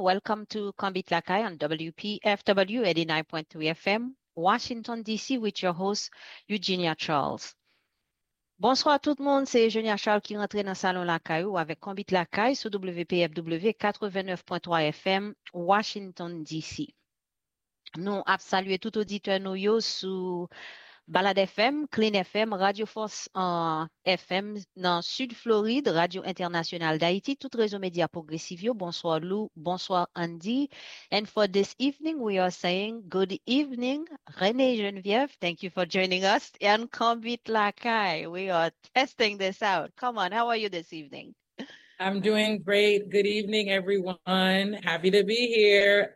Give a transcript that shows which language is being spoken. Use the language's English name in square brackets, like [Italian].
[English] Welcome to Combat Lakai on WPFW 89.3 FM, Washington, D.C., with your host, Eugenia Charles. [French] Bonsoir tout le monde, c'est Eugenia Charles qui rentre dans le salon Lakai ou avec Combat Lakai sur WPFW 89.3 FM, Washington, D.C. Nous avons salué tout auditeur nous yo sur Balade FM, Clean FM, Radio Force en FM, dans Sud Floride, Radio Internationale d'Haïti, tout réseau média progressif. Bonsoir Lou, bonsoir Andy. [English] And for this evening, we are saying good evening, René Geneviève. Thank you for joining us. And Combat Lakai, we are testing this out. Come on, how are you this evening? I'm doing great. Good evening, everyone. Happy to be here.